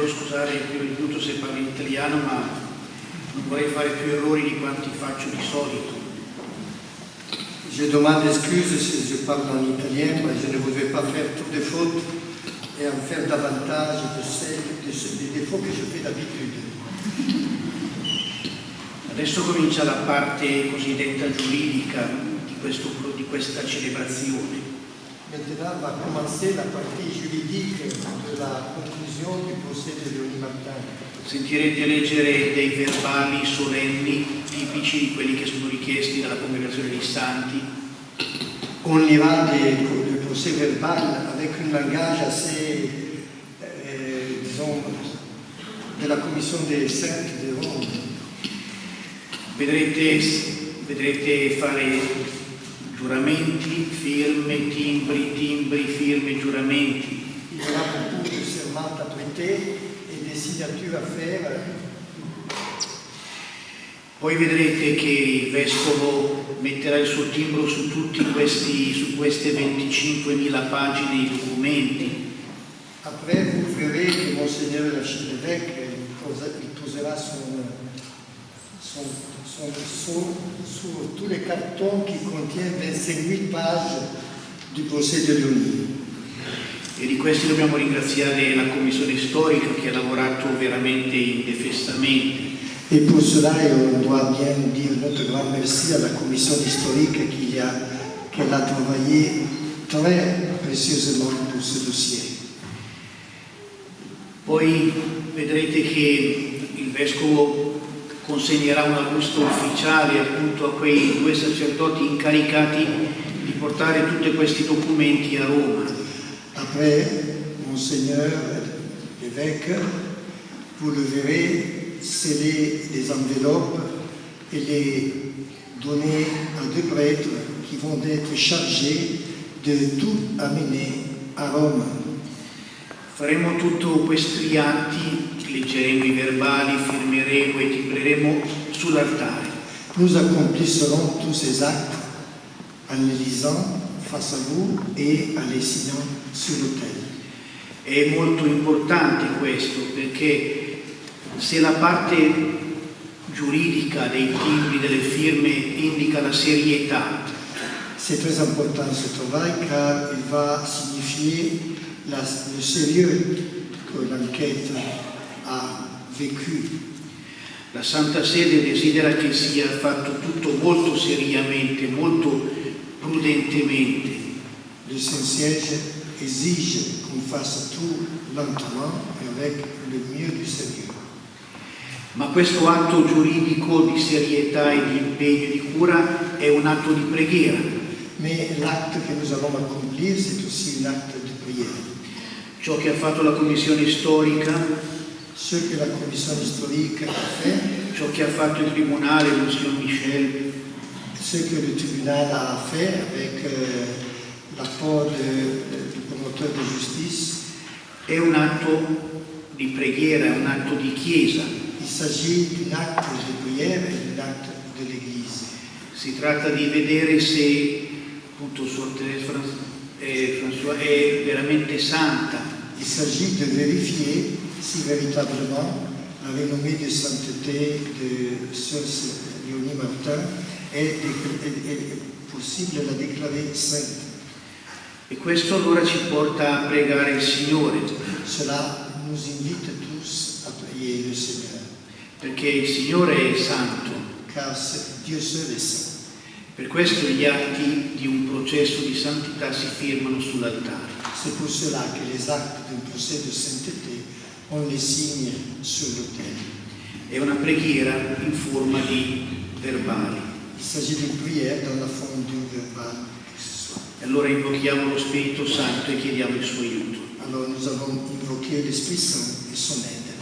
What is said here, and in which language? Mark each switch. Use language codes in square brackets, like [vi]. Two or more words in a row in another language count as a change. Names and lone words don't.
[it] scusare più di tutto se parlo in italiano, ma non vorrei fare più errori di quanti faccio di solito. [fr] Je demande excuse si je parle en italien, mais je ne voudrais pas faire trop de fautes et en faire davantage des défauts que je fais d'habitude. [it] Adesso comincia la parte cosiddetta giuridica di questa celebrazione. [fr] Maintenant va commencer la partie juridique de la conclusion du procès de Léonie Martin. [it] Sentirete leggere dei verbali solenni tipici di quelli che sono richiesti dalla Congregazione dei Santi. [fr] On lira le procès verbal avec un langage assez, disons, de la Commission des Saints de Rome. [it] Vedrete fare giuramenti, firme, timbri, firme, giuramenti. [fr] Il y aura beaucoup de serments à prêter et des signatures à faire. [it] Poi vedrete che il Vescovo metterà il suo timbro su queste 25.000 pagine di documenti. [fr] Après, vous verrez que Monseigneur l'archevêque posera son sceau sur tous les cartons qui contiennent 25 000 pages du procès de Léonie. [it] E di questi dobbiamo ringraziare la Commissione Storica che ha lavorato veramente indefessamente. [fr] Et pour cela, on doit bien dire notre grand merci à la commission historique qu'elle a travaillé très précieusement pour ce dossier. [it] Poi vedrete che il Vescovo consegnerà una busta ufficiale appunto a quei 2 sacerdoti incaricati di portare tutti questi documenti a Roma. [fr] Après, Monseigneur l'évêque, vous le verrez, sceller les enveloppes et les donner à 2 prêtres qui vont être chargés de tout amener à Rome. [it] Faremo tutti questi atti, leggeremo i verbali, firmeremo e timbreremo sull'altare. [fr] Nous accomplirons tous ces actes en les lisant face à vous et en les signant sur l'autel. [it] È molto importante questo perché se la parte giuridica dei timbri, delle firme indica la serietà, [fr] C'est très important ce travail car il va signifier le sérieux que l'enquête a vécu. [it] la Santa Sede desidera che sia fatto tutto molto seriamente, molto prudentemente. [fr] Le Saint-Siège exige qu'on fasse tout lentement et avec le mieux du sérieux. [it] Ma questo atto giuridico di serietà e di impegno e di cura è un atto di preghiera. [fr] Mais l'acte que nous allons accomplir, c'est aussi un acte de prière. [it] Ciò che ha fatto la Commissione Storica, [fr] Ce que la commission historique a fait, [it] ciò che ha fatto il Tribunale, Monsignor Michel, [fr] ce que le tribunal a fait avec l'apport du promoteur de justice, [it] è un atto di preghiera, è un atto di chiesa. [fr] il s'agit d'un acte de prière et d'un acte de l'Église. [it] Si tratta di vedere se appunto Suor Thérèse François è veramente santa. [fr] Il s'agit de vérifier si véritablement la renommée de sainteté de Sœur Léonie Martin est possible la déclarer sainte. [it] E questo allora ci porta a pregare il Signore, [fr] Cela nous invite tous à prier le Seigneur, [it] perché il Signore è santo. [fr] car Dieu seul est saint. [it] Per questo gli atti di un processo di santità si firmano sull'altare. [fr] C'est pour cela que les actes d'un procès de sainteté, on les signe sur l'autel. [it] È una preghiera in forma di verbali. [fr] Il s'agit d'une prière dans la forme d'un verbal que ce soit. [it] E allora invochiamo lo Spirito Santo e chiediamo il suo aiuto. [fr] Alors nous allons invoquer l'Esprit Saint et son aide.